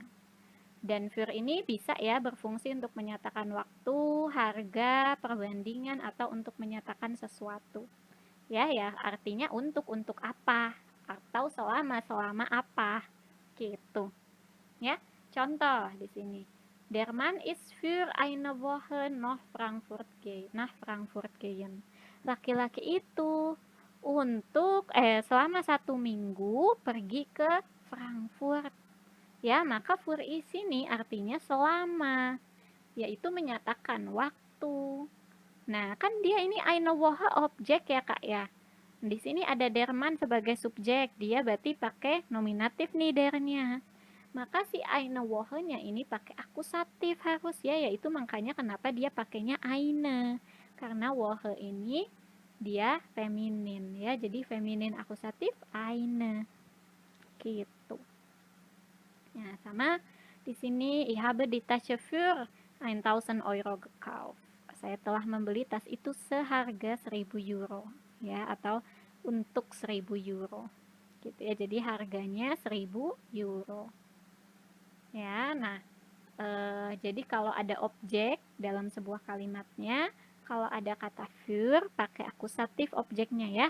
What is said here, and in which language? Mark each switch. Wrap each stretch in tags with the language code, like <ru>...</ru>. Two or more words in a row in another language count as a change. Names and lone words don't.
<id>Dan für ini bisa ya berfungsi untuk menyatakan waktu, harga, perbandingan, atau untuk menyatakan sesuatu. Ya, artinya untuk apa? Atau selama apa? Gitu. Ya, contoh di sini.</id> <de>Der Mann ist für eine Woche nach Frankfurt gehen.</de> <id>Laki-laki itu untuk selama 1 minggu pergi ke Frankfurt. Ya, maka für di sini artinya selama, yaitu menyatakan waktu. Nah, kan dia ini</id> <de>eine Woche</de> <id>objek ya, Kak ya. Di sini ada</id> <de>der Mann</de> <id>sebagai subjek, dia berarti pakai nominatif nih dernya. Maka si</id> <de>eine Woche-</de> <id>nya ini pakai akusatif harus ya, yaitu makanya kenapa dia pakainya eine. Karena wohe ini dia feminin ya. Jadi feminin akusatif eine. Gitu. Ya, sama di sini</id> <de>ich habe die Tasche für 1000 Euro gekauft.</de> <id>Saya telah membeli tas itu seharga 1000 euro ya, atau untuk 1000 euro. Gitu ya. Jadi harganya 1000 euro. Ya, nah jadi kalau ada objek dalam sebuah kalimatnya, kalau ada kata für pakai akusatif objeknya ya.</id>